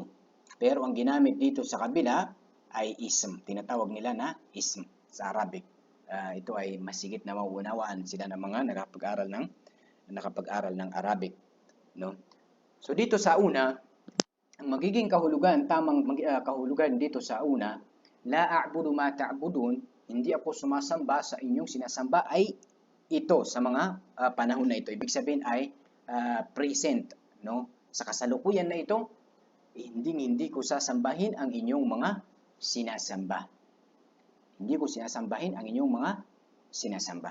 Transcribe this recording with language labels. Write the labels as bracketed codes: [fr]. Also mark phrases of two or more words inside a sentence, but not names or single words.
[tl] Pero ang ginamit dito sa kabila ay ism. Tinatawag nila na ism sa Arabic. Ito ay masigit na mauunawaan sila ng mga nakapag-aral ng Arabic, no? So dito sa una, ang magiging kahulugan, tamang kahulugan dito sa una, [ar] لا أعبد ما تعبدون, [tl] hindi ako sumasamba sa inyong sinasamba ay ito sa mga panahon na ito. Ibig sabihin ay present, no? Sa kasalukuyan na ito, hindi ko sasambahin ang inyong mga sinasamba. Hindi ko sinasambahin ang inyong mga sinasamba.